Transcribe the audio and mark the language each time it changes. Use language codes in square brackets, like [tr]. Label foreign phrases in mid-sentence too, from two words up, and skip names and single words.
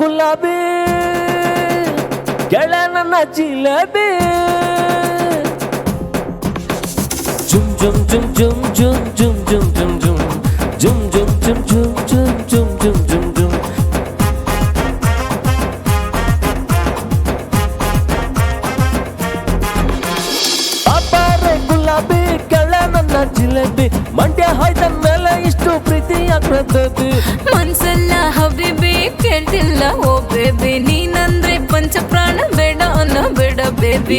[kn] ಗುಲಾಬಿ ಕೆಳ ನನ್ನ ಜಿಲೇಬಿ ಜುಮ್ ಜುಮ್ ಜುಮ್ ಜುಮ್ ಜುಮ್ ಜುಮ್ ಜುಮ್ ಜುಮ್ ಜುಮ್ ಜುಮ್ ಜುಮ್ ಜುಮ್ ಜುಮ್ ಜುಮ್ ಜುಮ್ ಜುಮ್ ಜುಮ್ ಗುಲಾಬಿ ಕೆಳ ನನ್ನ ಜಿಲೇಬಿ ಮಂಡ್ಯ ಹೋಯ್ತ ಮೇಲೆ ಇಷ್ಟು ಪ್ರೀತಿ ಆಗ್ಬೇಕು ಮನ್ಸಲ್ಲ ಹಬಿಬಿ ಕೇಳ್ತಿಲ್ಲ [en] O baby [kn] ನೀನಂದ್ರೆ ಪಂಚ ಪ್ರಾಣ ಬೇಡ ಅನ್ನೋ ಬೇಡ ಬೇಬಿ